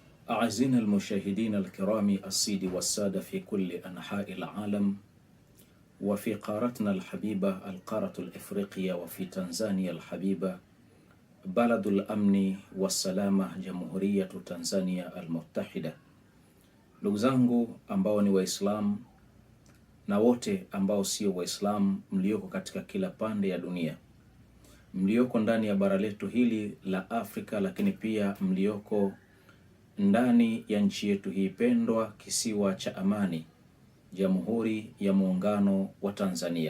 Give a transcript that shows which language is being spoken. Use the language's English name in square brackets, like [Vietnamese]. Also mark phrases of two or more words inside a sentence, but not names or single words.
[Arabic] أعزائنا المشاهدين الكرام السيد والسادة في كل أنحاء العالم وفي قارتنا الحبيبة القارة الإفريقية وفي تنزانيا الحبيبة بلد الأمن والسلامة جمهورية تنزانيا المتحدة. [Swahili] Ndugu zangu ambao ni Waislamu na wote ambao sio Waislamu mlioko katika kila pande ya dunia, mlioko ndani ya bara letu hili la Afrika, lakini pia mlioko ndani ya nchi yetu hii pendwa, kisiwa cha amani, Jamhuri ya Muungano wa Tanzania.